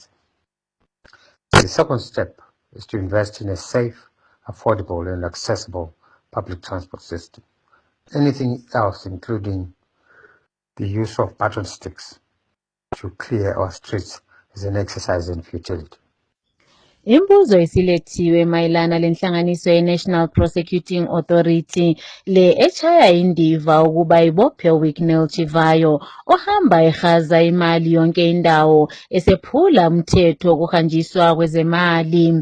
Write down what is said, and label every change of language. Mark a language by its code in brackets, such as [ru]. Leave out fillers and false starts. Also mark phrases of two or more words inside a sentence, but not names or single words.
[en] The second step is to invest in a safe, affordable, and accessible public transport system. Anything else, including the use of button sticks to clear our streets, is an exercise in futility. [nd] Imbuzo isilethiwe mayelana lenhlanganiso ye-National Prosecuting Authority le echaya indiva ukuba ibophe uWicknell Chivayo ohamba ehaza imali yonke indawo esephula umthetho wokuhanjiswa kwezemali.